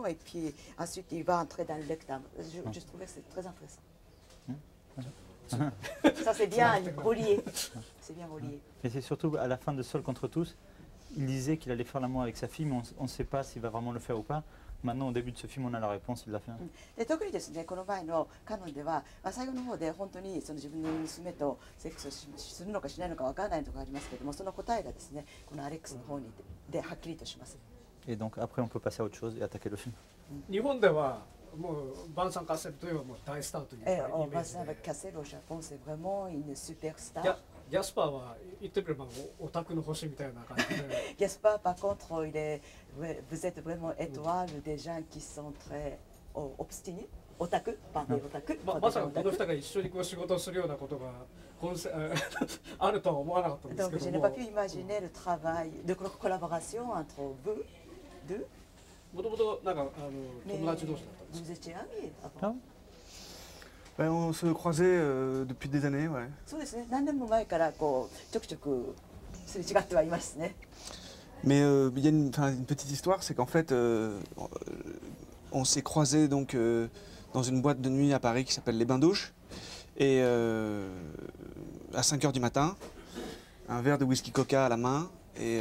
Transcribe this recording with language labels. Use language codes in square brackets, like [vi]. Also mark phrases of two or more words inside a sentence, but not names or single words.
[fr] Et puis ensuite, il va entrer dans le lecteur. Je trouvais que c'est très intéressant. Ça, c'est bien relié. C'est bien relié. Et c'est surtout à la fin de Seul contre tous, il disait qu'il allait faire l'amour avec sa fille, mais on ne sait pas s'il va vraiment le faire ou pas. Maintenant, au début de ce film, on a la réponse, il l'a fait. [ja] で特にですね、この前のカノンでは、最後の方で本当にその自分の娘とセックスをするのかしないのかわからないところがありますけれども、その答えがですね、このアレックスの方ではっきりとします。 [fr] Et donc après, on peut passer à autre chose et attaquer le film. [ja] 日本ではもうバンサン・カッセルというのはもう大スターというイメー [fr] Vincent [ja] ジで [fr] Cassel au Japon, c'est vraiment une superstar. [ja] ギャスパーは言ってみればオタクの星みたいな感じで [fr] Gaspard, par contre, vous êtes vraiment étoile des gens qui sont très obstinés. Otaku, pardon, otaku. [ja] まさかこの2人が一緒にこう仕事をするようなことがあるとは思わなかったんです [fr] Donc, [ja] け [fr] je [ja] ど [fr] n'ai [ja] も [fr] pas pu imaginer le travail de collaboration entre vous deux. [ja] もともとなんか友達同士だったんです [fr] Vous étiez amis avant. Ben, on se croisait depuis des années, ouais. [ja] そうですね。何年も前からこうちょくちょくすれ違ってはいますね。 [fr] Mais il y a une petite histoire, c'est qu'en fait, on s'est croisés donc, dans une boîte de nuit à Paris qui s'appelle Les Bains-Douches. Et à 5 h du matin, un verre de whisky coca à la main. Et,